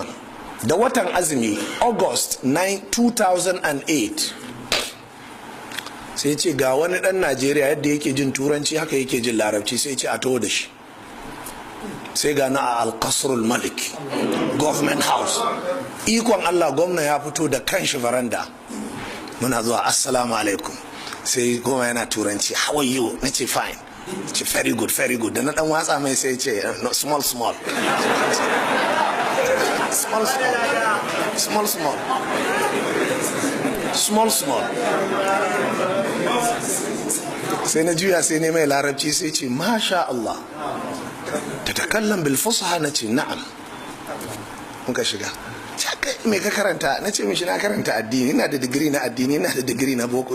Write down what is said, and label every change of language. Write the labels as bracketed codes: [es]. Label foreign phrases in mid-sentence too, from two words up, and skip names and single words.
[ha] Da watan azumi August 9 2008 sai ce ga wani dan Najeriya yadda yake jin turanci haka yake jin larabci, sai ce a taho da shi. Sai ga na a Al-Qasrul Malik Government House. Ikon Allah, gwamna ya fito da kanshi faranda. Muna zuwa [ar] السلام عليكم, [ha] sai goma yana turanci, [en] how are you? [ha] Na ce fine. [en] Ce very good, very good. [ha] Da na dan watsa mai sai ce no, [en] small small small small small small [ha] small. Sai na juya sai ne mai larabci sai ce [ar] ما شاء الله تتكلم بالفصحى. [ha] Na ce na'am. Muka shiga. Me ka karanta? Na ce mishi na karanta addini, ina da digiri na addini, ina da digiri na boko.